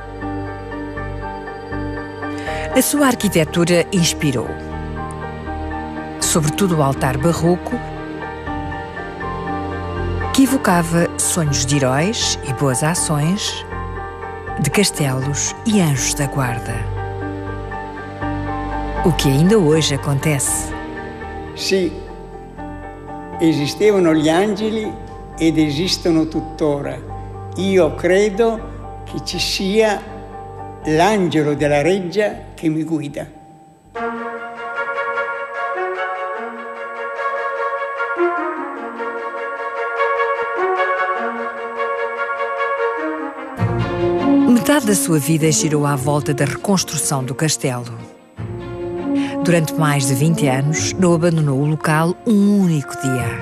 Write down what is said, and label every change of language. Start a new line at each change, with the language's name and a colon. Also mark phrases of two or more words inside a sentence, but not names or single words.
Portuguese: A sua arquitetura inspirou, sobretudo o altar barroco, que evocava sonhos de heróis e boas ações, de castelos e anjos da guarda. O que ainda hoje acontece.
Italian: Sì, esistevano gli angeli ed esistono tuttora. Io credo che ci sia l'angelo della reggia che mi guida.
Portuguese: Metade da sua vida girou à volta da reconstrução do castelo. Durante mais de 20 anos, não abandonou o local um único dia.